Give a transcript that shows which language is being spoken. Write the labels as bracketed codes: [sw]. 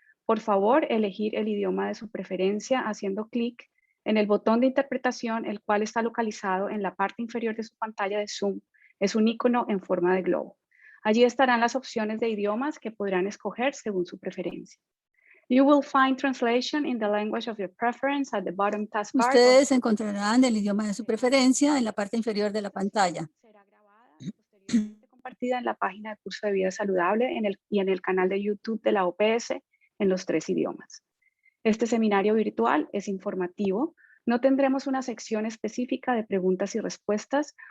[es] Por favor, elegir el idioma de su preferencia haciendo clic en el botón de interpretación, el cual está localizado en la parte inferior de su pantalla de Zoom. Es un icono en forma de globo. Allí estarán las opciones de idiomas que podrán escoger según su preferencia. [en] You will find translation in the language of your preference at the bottom taskbar. [es] Ustedes encontrarán el idioma de su preferencia en la parte inferior de la pantalla. Será grabada y posteriormente compartida en la página de Curso de Vida Saludable y en el canal de YouTube de la OPS en los 3 idiomas. Este seminario virtual es informativo. No tendremos una sección específica de preguntas y respuestas.